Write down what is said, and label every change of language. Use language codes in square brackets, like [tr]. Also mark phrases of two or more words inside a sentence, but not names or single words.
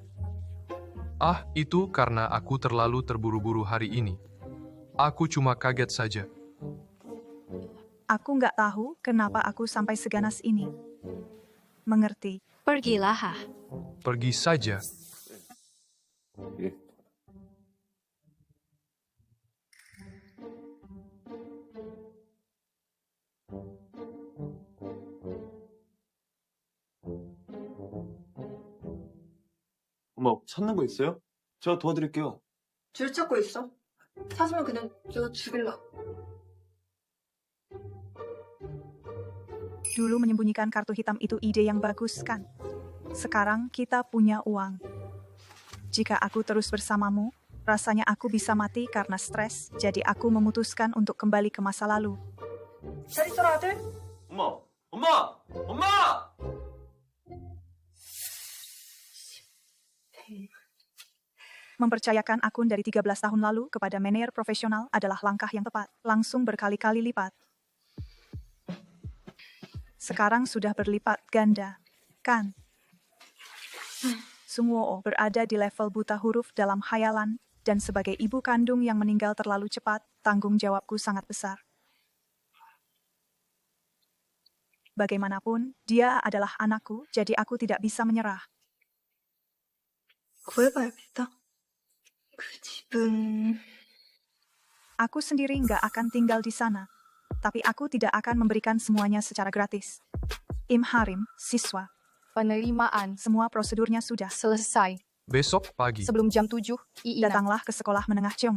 [id] Itu karena aku terlalu terburu-buru hari ini. Aku cuma kaget saja. Aku nggak tahu kenapa aku sampai seganas ini. Mengerti? Pergilah. Pergi saja. [ko] 엄마, 찾는 거 있어요? 제가 도와드릴게요. 줄 찾고 있어? 찾으면 그냥 내가 죽일라. [id] Dulu menyembunyikan kartu hitam itu ide yang bagus, kan? Sekarang kita punya uang. Jika aku terus bersamamu, rasanya aku bisa mati karena stres, jadi aku memutuskan untuk kembali ke masa lalu. [ko] 잘 있어라, 아들. 엄마! [id] Mempercayakan akun dari 13 tahun lalu kepada manajer profesional adalah langkah yang tepat, langsung berkali-kali lipat. Sekarang sudah berlipat ganda, kan? Sungwoo berada di level buta huruf dalam khayalan, dan sebagai ibu kandung yang meninggal terlalu cepat, tanggung jawabku sangat besar. Bagaimanapun, dia adalah anakku, jadi aku tidak bisa menyerah. [ko] 구해봐야겠다. 그 집은... [id] Aku sendiri nggak akan tinggal di sana, tapi aku tidak akan memberikan semuanya secara gratis. Im Harim, siswa. Penerimaan. Semua prosedurnya sudah Selesai. Besok pagi. Sebelum jam 7, Iina. Datanglah ke sekolah menengah Cheongring.